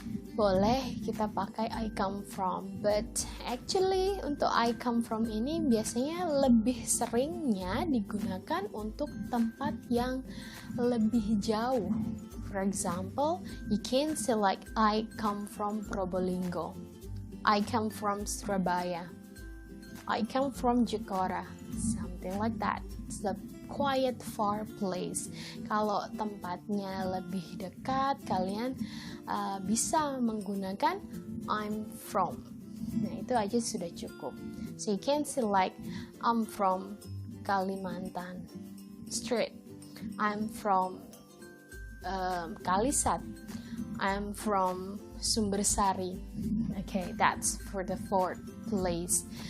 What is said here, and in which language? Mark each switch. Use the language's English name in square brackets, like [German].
[Indonesian] Boleh kita pakai I come from, [English] but actually [Indonesian] untuk I come from ini biasanya lebih seringnya digunakan untuk tempat yang lebih jauh. [English] For example, you can say like I come from Probolinggo, I come from Surabaya, I come from Jakarta, something like that. It's the quiet far place. [Indonesian] Kalau tempatnya lebih dekat, kalian bisa menggunakan I'm from. Nah, itu aja sudah cukup. [English] So you can say like I'm from Kalimantan Street, I'm from Kalisat, I'm from Sumbersari. Okay, that's for the fourth place.